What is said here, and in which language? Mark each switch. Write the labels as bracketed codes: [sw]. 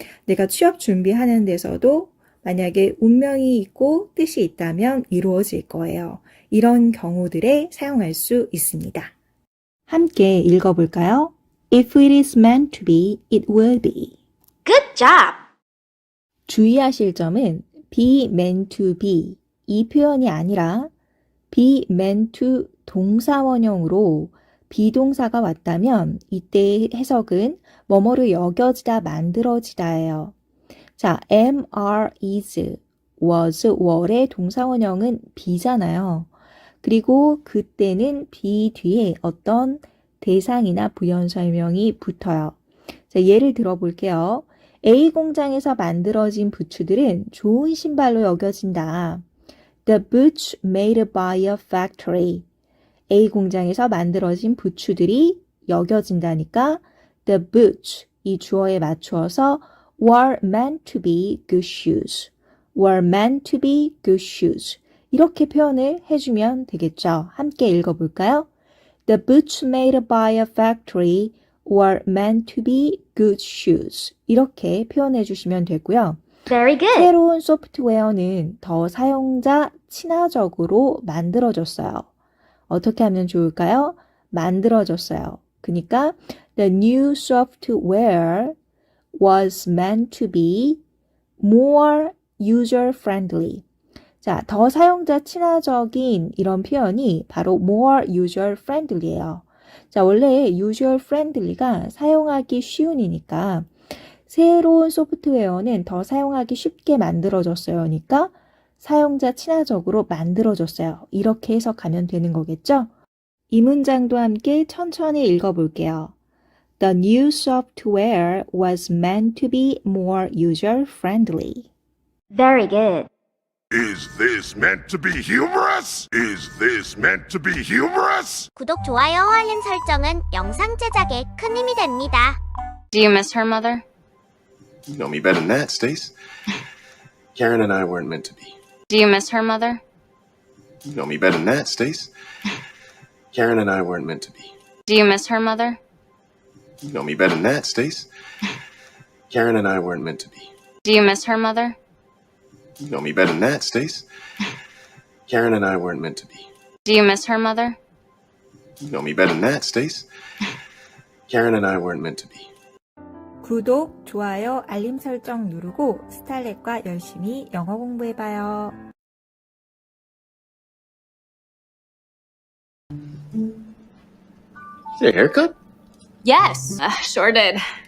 [ko] 내가 취업 준비하는 데서도 만약에 운명이 있고 뜻이 있다면 이루어질 거예요. 이런 경우들에 사용할 수 있습니다. 함께 읽어볼까요? [en] If it is meant to be, it will be. Good job. [ko] 주의하실 점은 be meant to be 이 표현이 아니라 be meant to 동사원형으로 비동사가 왔다면 이때의 해석은 뭐뭐를 여겨지다, 만들어지다예요. 자, am, are, is, was, were의 동사원형은 be잖아요. 그리고 그때는 be 뒤에 어떤 대상이나 부연 설명이 붙어요. 자, 예를 들어볼게요. A 공장에서 만들어진 부츠들은 좋은 신발로 여겨진다. [en] The boots made by a factory. A [ko] 공장에서 만들어진 부츠들이 여겨진다니까 [en] the boots [ko] 이 주어에 맞추어서 [en] were meant to be good shoes. were meant to be good shoes. [ko] 이렇게 표현을 해주면 되겠죠. 함께 읽어볼까요? [en] The boots made by a factory were meant to be good shoes. [ko] 이렇게 표현해 주시면 되고요. [en] Very good. [ko] 새로운 소프트웨어는 더 사용자 친화적으로 만들어졌어요. 어떻게 하면 좋을까요? 만들어졌어요. 그러니까 [en] the new software was meant to be more user-friendly. [ko] 자, 더 사용자 친화적인 이런 표현이 바로 more user-friendly예요. 자, 원래 user-friendly가 사용하기 쉬운이니까 새로운 소프트웨어는 더 사용하기 쉽게 만들어졌어요. 그러니까 사용자 친화적으로 만들어졌어요. 이렇게 해석하면 되는 거겠죠? 이 문장도 함께 천천히 읽어볼게요. [en] The new software was meant to be more user-friendly. Very good. Is this meant to be humorous? Is this meant to be humorous? [ko] 구독, 좋아요, 알림 설정은 영상 제작에 큰 힘이 됩니다. [en] Do you miss her, Mother? You know me better than that, Stace. Karen and I weren't meant to be. Do you miss her, Mother? You know me better than that, Stace. Karen and I weren't meant to be. Do you miss her, Mother? You know me better than that, Stace. Karen and I weren't meant to be. Do you miss her, Mother? You know me better than that, Stace. Karen and I weren't meant to be. Do you miss her, Mother? You know me better than that, Stace. Karen and I weren't meant to be. [ko] 구독, 좋아요, 알림 설정 누르고 스탈렛과 열심히 영어 공부해봐요. [en] Your haircut? Yes, sure did.